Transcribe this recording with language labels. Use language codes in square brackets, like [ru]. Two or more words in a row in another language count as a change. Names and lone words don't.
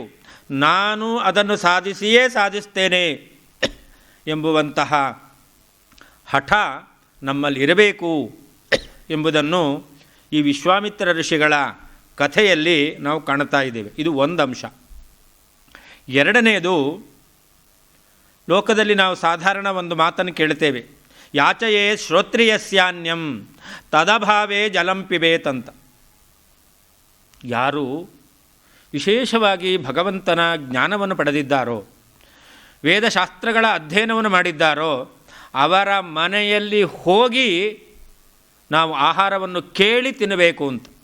[kn] ನಾನು ಅದನ್ನು ಸಾಧಿಸಿಯೇ ಸಾಧಿಸ್ತೇನೆ ಎಂಬುವಂತಹ ಹಠ ನಮ್ಮಲ್ಲಿರಬೇಕು ಎಂಬುದನ್ನು ಈ ವಿಶ್ವಾಮಿತ್ರ ಋಷಿಗಳ ಕಥೆಯಲ್ಲಿ ನಾವು ಕಾಣ್ತಾ ಇದ್ದೇವೆ. ಇದು ಒಂದು ಅಂಶ. ಎರಡನೆಯದು, ಲೋಕದಲ್ಲಿ ನಾವು ಸಾಧಾರಣ ಒಂದು ಮಾತನ್ನು ಕೇಳ್ತೇವೆ, [sa] ಯಾಚಯೇ ಶ್ರೋತ್ರಿಯಸ್ಯಾನ್ಯಂ ತದಭಾವೇ ಜಲಂ ಪಿಬೇತ್ [kn] ಅಂತ. ಯಾರು ವಿಶೇಷವಾಗಿ ಭಗವಂತನ ಜ್ಞಾನವನ್ನು ಪಡೆದಿದ್ದಾರೋ, ವೇದಶಾಸ್ತ್ರಗಳ ಅಧ್ಯಯನವನ್ನು ಮಾಡಿದ್ದಾರೋ, ಅವರ ಮನೆಯಲ್ಲಿ ಹೋಗಿ ನಾವು ಆಹಾರವನ್ನು ಕೇಳಿ ತಿನ್ನಬೇಕು ಅಂತ.